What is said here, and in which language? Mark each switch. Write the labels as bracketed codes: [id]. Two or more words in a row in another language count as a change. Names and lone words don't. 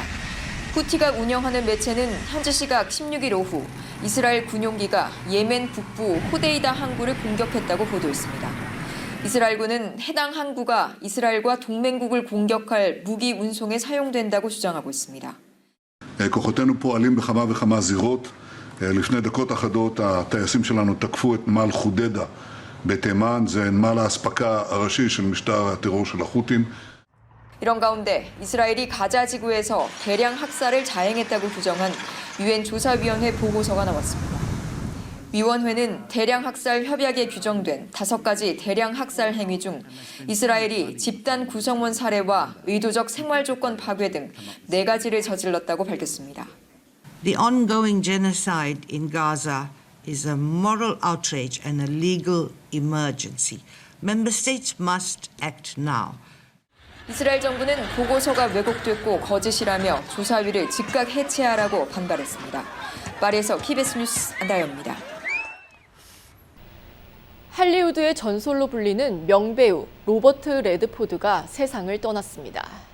[ko] 후티가 운영하는 매체는 현지 시각 16일 오후 이스라엘 군용기가 예멘 북부 호데이다 항구를 공격했다고 보도했습니다. 이스라엘군은 해당 항구가 이스라엘과 동맹국을 공격할 무기 운송에 사용된다고 주장하고 있습니다. [he] כוחותינו פועלים בכמה וכמה זירות. לפני דקות אחדות הטייסים שלנו תקפו את נמל חודדה בתימן, זה נמל האספקה הראשי של משטר הטרור של החות'ים. [ko] 이런 가운데 이스라엘이 가자 지구에서 대량 학살을 자행했다고 규정한 유엔 조사위원회 보고서가 나왔습니다. 위원회는 대량 학살 협약에 규정된 5가지 대량 학살 행위 중 이스라엘이 집단 구성원 살해와 의도적 생활 조건 파괴 등 4가지를 저질렀다고 밝혔습니다. [en] The ongoing genocide in Gaza is a moral outrage and a legal emergency. Member states must act now. [ko] 이스라엘 정부는 보고서가 왜곡됐고 거짓이라며 조사위를 즉각 해체하라고 반발했습니다. 파리에서 KBS 뉴스 안다영입니다. 할리우드의 전설로 불리는 명배우 로버트 레드포드가 세상을 떠났습니다.